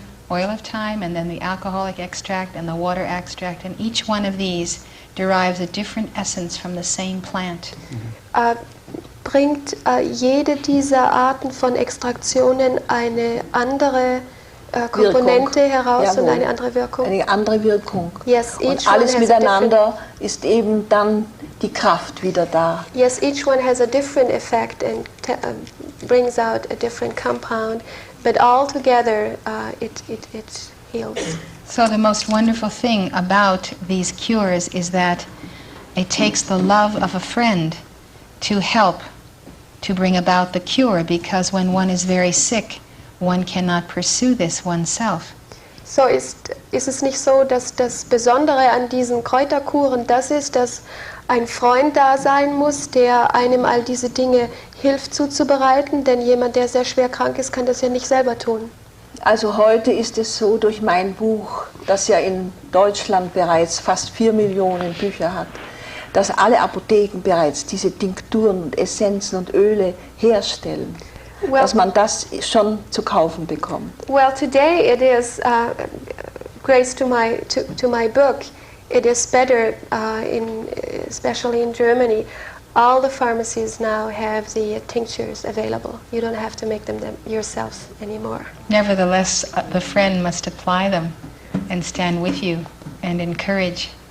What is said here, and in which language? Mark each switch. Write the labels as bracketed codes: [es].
[en] Oil of thyme, and then the alcoholic extract and the water extract, and each one of these derives a different essence from the same plant. [de] Bringt jede dieser Arten von Extraktionen eine andere Komponente heraus und eine andere Wirkung? Eine andere Wirkung. [en] Yes, [de] und alles miteinander ist eben dann die Kraft wieder da. [en] Yes, each one has a different effect and brings out a different compound, but all together it heals. So the most wonderful thing about these cures is that it takes the love of a friend to help to bring about the cure, because when one is very sick, one cannot pursue this oneself. [de] So ist es nicht so, dass das Besondere an diesen Kräuterkuren das ist, dass ein Freund da sein muss, der einem all diese Dinge hilft zuzubereiten, denn jemand, der sehr schwer krank ist, kann das ja nicht selber tun. Also heute ist es so, durch mein Buch, das ja in Deutschland bereits fast 4 Millionen Bücher hat, dass alle Apotheken bereits diese Tinkturen und Essenzen und Öle herstellen, dass man das schon zu kaufen bekommt. [en] Well, today it is, grace to my book, it is better, especially in Germany. All the pharmacies now have the tinctures available. You don't have to make them yourself anymore. Nevertheless, the friend must apply them and stand with you and encourage.